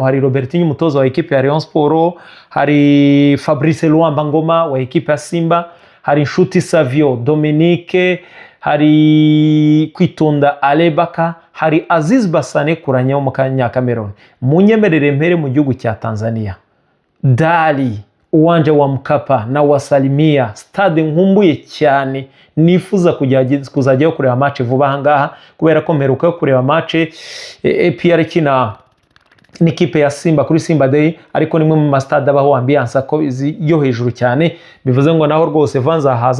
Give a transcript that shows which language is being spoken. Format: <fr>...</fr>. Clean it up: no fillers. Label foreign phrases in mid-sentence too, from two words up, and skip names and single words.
<rw>Hari Robertinho umutoza wa equipe ya Rayon Sport, hari Fabrice Luamba Ngoma wa equipe ya Simba, hari Nshuti Savio Dominique, hari Kwitonda Alebaka, hari Aziz Basane Kuranya wo mu Cameroon. Munyemerere mpere mu gihugu cya Tanzania.</rw> <sw>Dali, uwanja wa Mkapa na wasalimia,</sw> <rw>stade nkumbuye cyane, nifuza kuzajyayo kureba match vuba ahangaha, kubera ko mperuka yo kureba match APR kina n'ikipe ya Simba kuri Simba Day, ariko nimwe mu stade abaho ambiance ko yo hejuru cyane, bivuze ngo naho rwose vanza haza.</rw>